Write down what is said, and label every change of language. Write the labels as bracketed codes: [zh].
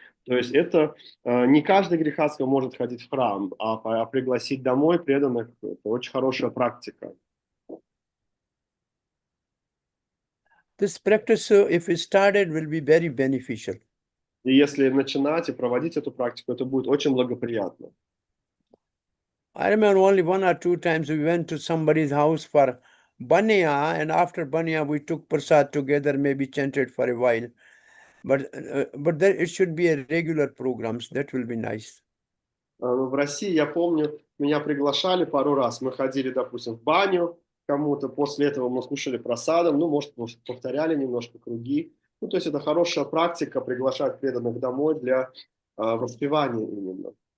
[ru] То есть это не каждый грехастка может ходить в храм, а пригласить домой преданных – это очень хорошая практика. [en] This practice, if started, will be very beneficial. [ru] И если начинать и проводить эту практику, это будет очень благоприятно. [en] I remember only 1 or 2 times we went to somebody's house for Banya, and after Banya we took prasad together, maybe chanted for a while. But there it should be a regular programs. That will be nice. [ru] В России, я помню, меня приглашали пару раз. Мы ходили, допустим, в баню кому-то. После этого мы слушали просадом. Ну, может, повторяли немножко круги. Ну, то есть это хорошая практика приглашать преданных домой для воспевания именно.